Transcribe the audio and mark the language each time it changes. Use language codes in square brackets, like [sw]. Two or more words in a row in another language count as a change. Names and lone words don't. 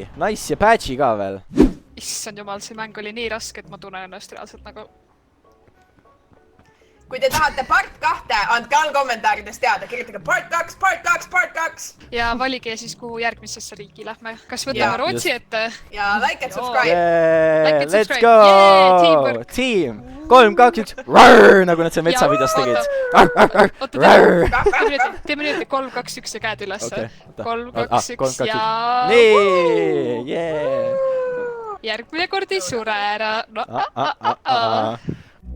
[et] Nice ja patch'i ka veel. Issand jumal, see mäng oli nii raske, et ma tunnen ennast reaalselt nagu... Kui te tahate part 2, andke all kommentaarides teada. Kirjutage part 2, part 2, part 2. Ja valige siis, kuhu järgmisesse riiki lähme. Kas võtame Rootsi ette? [en] Ja like and subscribe. Yeah, Like and let's subscribe. go! Yeah, teamwork. Team! [et] 3, 2, 1, rrrr, nagu nad seal metsavideos tegid. Teeme nüüd 3, 2, 1 ja käed üles. 3, 2, 1 ja... Nii, yeah! Järgmine kord ei sure ära.